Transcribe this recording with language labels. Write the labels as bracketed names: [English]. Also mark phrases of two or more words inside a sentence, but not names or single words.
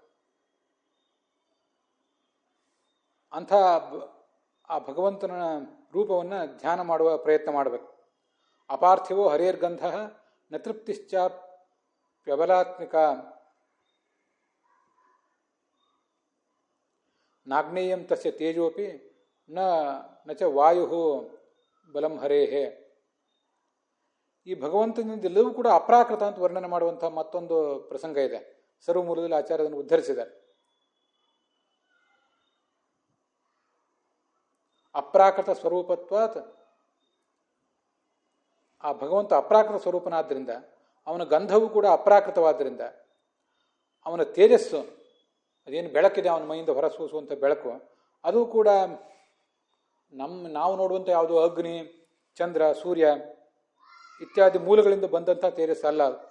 [Kannada] ಅಂಥ ಆ ಭಗವಂತನ ರೂಪವನ್ನು ಧ್ಯಾನ ಮಾಡುವ ಪ್ರಯತ್ನ ಮಾಡಬೇಕು. [Sanskrit] ಅಪಾರ್ಥಿವೋ ಹರೇರ್ಗಂಧ ನ ತೃಪ್ತಿಶ್ಚ ಪ್ರಬಲಾತ್ಮಿಕ ನಾಗ್ನೇಯಂ ತಸ್ಯ ತೇಜೋಪಿ ನ ಚ ವಾಯು ಬಲಂ ಹರೇಹೇ. [Kannada] ಈ ಭಗವಂತನಿಂದ ಎಲ್ಲವೂ ಕೂಡ ಅಪ್ರಾಕೃತ ಅಂತ ವರ್ಣನೆ ಮಾಡುವಂತಹ ಮತ್ತೊಂದು ಪ್ರಸಂಗ ಇದೆ. ಸರ್ವಮೂಲದಲ್ಲಿ ಆಚಾರ್ಯರನ್ನು ಉದ್ಧರಿಸಿದ್ದಾರೆ. [Sanskrit] ಅಪ್ರಾಕೃತ ಸ್ವರೂಪತ್ವಾತ್ [Kannada] ಆ ಭಗವಂತ ಅಪ್ರಾಕೃತ ಸ್ವರೂಪನಾದ್ದರಿಂದ ಅವನ ಗಂಧವು ಕೂಡ ಅಪ್ರಾಕೃತವಾದ್ದರಿಂದ ಅವನ ತೇಜಸ್ಸು ಅದೇನು ಬೆಳಕಿದೆ ಅವನ ಮೈಯಿಂದ ಹೊರಸೂಸುವಂಥ ಬೆಳಕು ಅದು ಕೂಡ ನಾವು ನೋಡುವಂಥ ಯಾವುದೋ ಅಗ್ನಿ, ಚಂದ್ರ, ಸೂರ್ಯ ಇತ್ಯಾದಿ ಮೂಲಗಳಿಂದ ಬಂದಂಥ ತೇಜಸ್ಸು ಅಲ್ಲ.